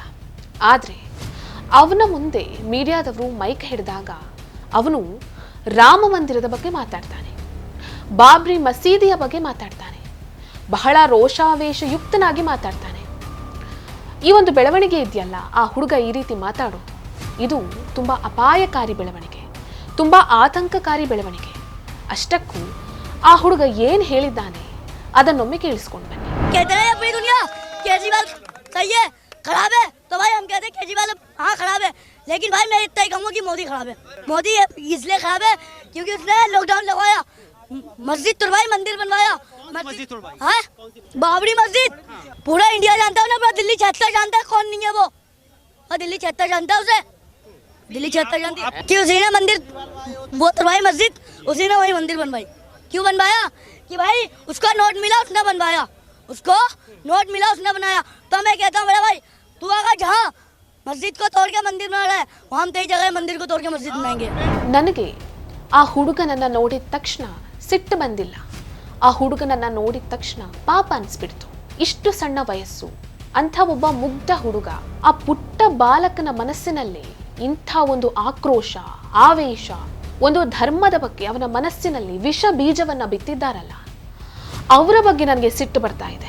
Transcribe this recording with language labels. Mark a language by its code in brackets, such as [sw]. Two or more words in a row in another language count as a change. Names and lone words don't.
[kn] ಆದರೆ ಅವನ ಮುಂದೆ ಮೀಡಿಯಾದವರು ಮೈಕ್ ಹಿಡಿದಾಗ ಅವನು ರಾಮ ಮಂದಿರದ ಬಗ್ಗೆ ಮಾತಾಡ್ತಾನೆ, ಬಾಬ್ರಿ ಮಸೀದಿಯ ಬಗ್ಗೆ ಮಾತಾಡ್ತಾನೆ, ಬಹಳ ರೋಷಾವೇಶಯುಕ್ತನಾಗಿ ಮಾತಾಡ್ತಾನೆ. ಈ ಒಂದು ಬೆಳವಣಿಗೆ ಇದೆಯಲ್ಲ, ಆ ಹುಡುಗ ಈ ರೀತಿ ಮಾತಾಡೋದು, ಇದು ತುಂಬ ಅಪಾಯಕಾರಿ ಬೆಳವಣಿಗೆ, ತುಂಬ ಆತಂಕಕಾರಿ ಬೆಳವಣಿಗೆ. ಅಷ್ಟಕ್ಕೂ ಆ ಹುಡುಗ ಏನು ಹೇಳಿದ್ದಾನೆ ಅದನ್ನೊಮ್ಮೆ ಕೇಳಿಸ್ಕೊಂಡು ಬನ್ನಿ. [hi] केजरीवाल सही है, खराब है तो भाई हम कहते हैं केजरीवाल हाँ खराब है, लेकिन भाई मैं इतना ही कहूँगा कि मोदी खराब है. मोदी इसलिए खराब है क्योंकि उसने लॉकडाउन लगवाया, मस्जिद तुड़वाई, मंदिर बनवाया. हाँ, बाबरी मस्जिद पूरा इंडिया जानता है ना, पूरा दिल्ली 76 जानता है, कौन नहीं है वो, और दिल्ली 76 जानता है उसे, दिल्ली 76 जानती है कि उसी ने मंदिर वो तुड़वाई, मस्जिद उसी ने वही मंदिर बनवाई. क्यों बनवाया? कि भाई उसका नोट मिला, उसने बनवाया, उसको नोट मिला, उसने बनाया. तो मैं कहता हूँ बड़ा भाई, तू अगर जहाँ मस्जिद को तोड़ के मंदिर बना रहा है, वहाँ हम कई जगह मंदिर को तोड़ के मस्जिद बनाएंगे. [kn] ನನಗೆ ಆ ಹುಡುಗನನ್ನ ನೋಡಿದ ತಕ್ಷಣ ಸಿಟ್ಟು ಬಂದಿಲ್ಲ. ಆ ಹುಡುಗನನ್ನ ನೋಡಿದ ತಕ್ಷಣ ಪಾಪ ಅನ್ಸ್ಬಿಡ್ತು. ಇಷ್ಟು ಸಣ್ಣ ವಯಸ್ಸು, ಅಂಥ ಒಬ್ಬ ಮುಗ್ಧ ಹುಡುಗ, ಆ ಪುಟ್ಟ ಬಾಲಕನ ಮನಸ್ಸಿನಲ್ಲಿ ಇಂಥ ಒಂದು ಆಕ್ರೋಶ, ಆವೇಶ, ಒಂದು ಧರ್ಮದ ಬಗ್ಗೆ ಅವನ ಮನಸ್ಸಿನಲ್ಲಿ ವಿಷ ಬೀಜವನ್ನ ಬಿತ್ತಿದ್ದಾರಲ್ಲ, ಅವರ ಬಗ್ಗೆ ನನಗೆ ಸಿಟ್ಟು ಬರ್ತಾ ಇದೆ.